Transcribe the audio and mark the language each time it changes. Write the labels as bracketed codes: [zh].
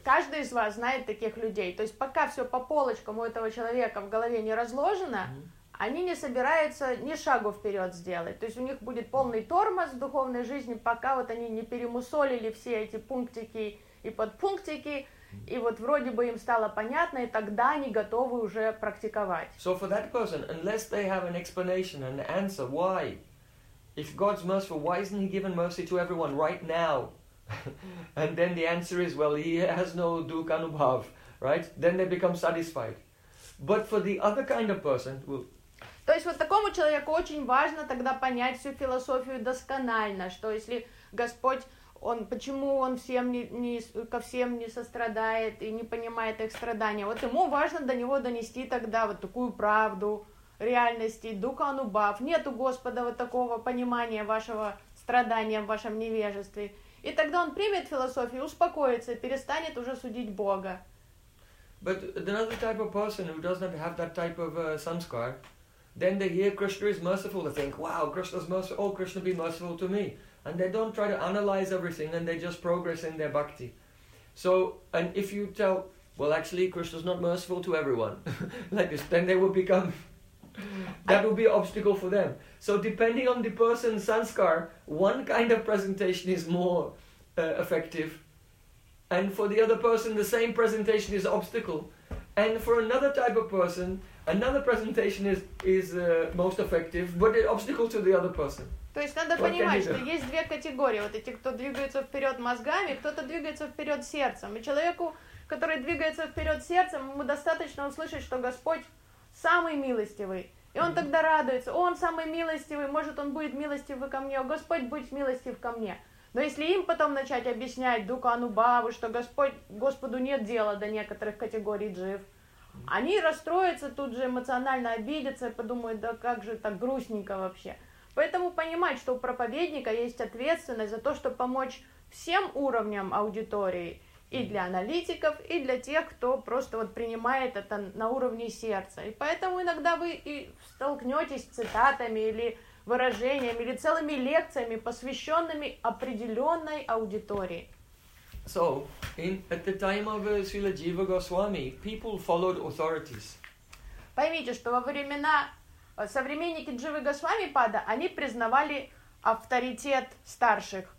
[ru] Каждый из вас знает таких людей. То есть пока все по полочкам у этого человека в голове не разложено, mm-hmm. они не собираются ни шагу вперед сделать. То есть у них будет полный тормоз в духовной жизни, пока вот они не перемусолили все эти пунктики и подпунктики, и вот вроде бы им стало понятно, и тогда они готовы уже практиковать. [en] So for that person, unless they have an explanation, an answer, why? If God's merciful, why isn't he given mercy to everyone right now? And then the answer is, well, he has no dukkha anubhav, right? Then they become satisfied. But for the other kind of person... Well... [ru] То есть вот такому человеку очень важно тогда понять всю философию досконально, что если Господь... Он почему он всем не ко всем не сострадает и не понимает их страдания. Вот ему важно до него донести тогда вот такую правду реальности, духа анубав. Нет у Господа вот такого понимания вашего страдания в вашем невежестве. И тогда он примет философию, успокоится и перестанет уже судить Бога. [en] But another type of person who does not have that type of samskar, then they hear Krishna is merciful, they think, wow, Krishna's merciful, oh, Krishna be merciful to me. And they don't try to analyze everything, and they just progress in their bhakti. So, and if you tell, well, actually, Krishna's not merciful to everyone, like this, then they will become, that will be an obstacle for them. So depending on the person's sanskar, one kind of presentation is more effective. And for the other person, the same presentation is an obstacle. And for another type of person, another presentation is most effective, but an obstacle to the other person. [ru] То есть надо понимать, что есть две категории. Вот эти, кто двигается вперед мозгами, кто-то двигается вперед сердцем. И человеку, который двигается вперед сердцем, ему достаточно услышать, что Господь самый милостивый. И он тогда радуется. Он самый милостивый, может, он будет милостивый ко мне. О, Господь, будь милостив ко мне. Но если им потом начать объяснять дукха анубаву, что Господь, Господу нет дела до некоторых категорий джив, они расстроятся тут же, эмоционально обидятся, подумают, да как же так грустненько вообще. Поэтому понимать, что у проповедника есть ответственность за то, чтобы помочь всем уровням аудитории, и для аналитиков, и для тех, кто просто вот принимает это на уровне сердца. И поэтому иногда вы и столкнетесь с цитатами или выражениями, или целыми лекциями, посвященными определенной аудитории. [en] So, in at the time of Srila Jiva Goswami, people followed authorities. [ru] Поймите, что во времена современники Дживы Госвами Пада, они признавали авторитет старших.